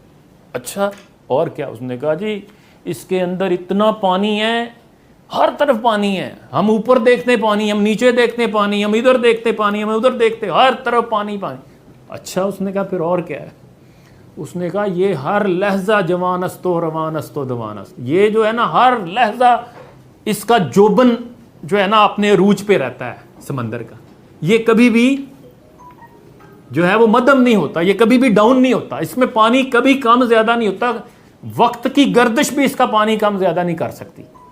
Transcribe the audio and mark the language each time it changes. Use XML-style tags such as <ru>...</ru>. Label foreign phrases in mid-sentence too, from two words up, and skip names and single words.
<ur>اچھا اور کیا؟ اس نے کہا جی اس کے اندر اتنا پانی ہے, ہر طرف پانی ہے, ہم اوپر دیکھتے پانی, ہم نیچے دیکھتے پانی, ہم ادھر دیکھتے پانی, ہم ادھر دیکھتے, ہر طرف پانی پانی. اچھا, اس نے کہا پھر اور کیا ہے؟ اس نے کہا یہ</ur> <fa>ہر لحظہ جوان است و روان است و دوان است.</fa> <ur>یہ جو ہے نا ہر لحظہ اس کا جوبن جو ہے نا اپنے عروج پہ رہتا ہے سمندر کا, یہ کبھی بھی جو ہے وہ مدم نہیں ہوتا, یہ کبھی بھی ڈاؤن نہیں ہوتا, اس میں پانی کبھی کم زیادہ نہیں ہوتا, وقت کی گردش بھی اس کا پانی کم زیادہ نہیں کر سکتی.</ur>